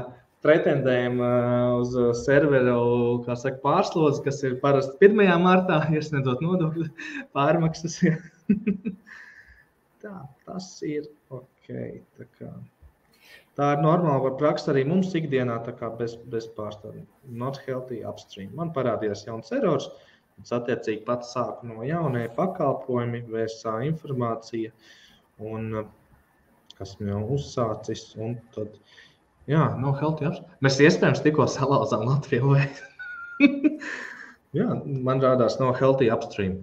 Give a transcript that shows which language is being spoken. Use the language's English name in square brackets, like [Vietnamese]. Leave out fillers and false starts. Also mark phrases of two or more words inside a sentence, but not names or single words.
[Latvian] Pretendējam uz serveru, kā saka, pārslodzi, kas ir parasti 1. martā, iesniedzot nodokļu pārmaksas. Tā, tas ir ok. Tā ir normāla praksa arī mums ikdienā, tā kā bez pārstāvjiem. [English] Not healthy upstream. [Latvian] Man parādījās jauns erors, es attiecīgi pats sāku no jaunie pakalpojumi, VSA informācija, un kas jau uzsācis, un tad... [English] Jā, no healthy upstream. [Latvian] Mēs iespējams tikko salauzām Latviju. Jā, man rādās [English] no healthy upstream.